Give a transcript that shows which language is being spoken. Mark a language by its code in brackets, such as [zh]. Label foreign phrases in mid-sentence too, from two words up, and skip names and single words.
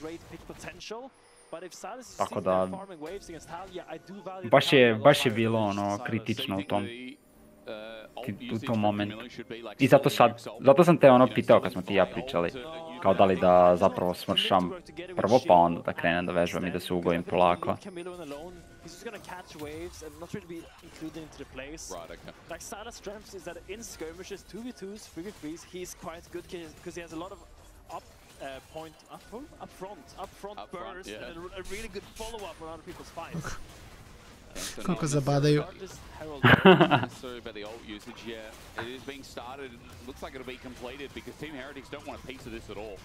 [sr] Tako da, baš je bilo ono kritično u tom momentu. I zato sam te ono pitao kad smo ti i ja pričali, kao da li da zapravo smršam prvo pa onda da krenem da vežbam i da se ugojim polako. [en] He's just gonna catch waves and not really be included into the plays. Right, okay. Like Sala's strength is that in skirmishes, 2v2s, 3v3s, he's quite good because he has a lot of upfront burst, yeah. And a really good follow-up on other people's fights. [sr] Kako zabadaju. [en] Sorry about the ult usage, yeah. It is being started, looks like it'll be completed because Team Heretics don't want a piece of this at all.